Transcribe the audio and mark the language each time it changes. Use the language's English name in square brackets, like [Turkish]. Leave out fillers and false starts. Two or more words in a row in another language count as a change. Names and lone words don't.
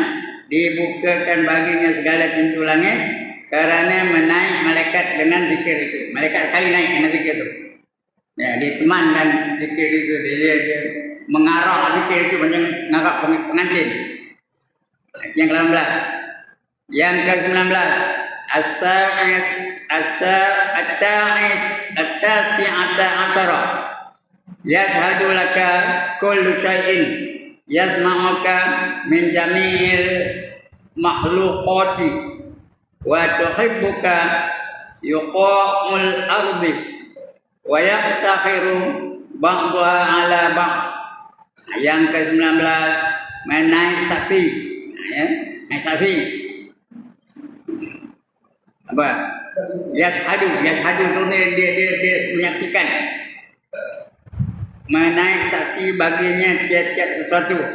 [Malay] Dibukakan baginya segala pintu langit kerana menaik malaikat dengan zikir itu. Malaikat sekali naik dengan zikir itu. Dia temankan zikir itu. Dia mengarah zikir itu macam mengarah pengantin. Itu yang ke-18. Yang ke-19. [Arabic] التاسعة عشرة. يشهد لك كل شيء يسمعك من جميع المخلوقات وتحبك بقاع الأرض وتفتخر بعضها على بعض. [Malay] Yang ke-19 menaik saksi. Naik saksi. Apa? Yashhadu tu dia menyaksikan. Menaik saksi baginya tiap-tiap sesuatu.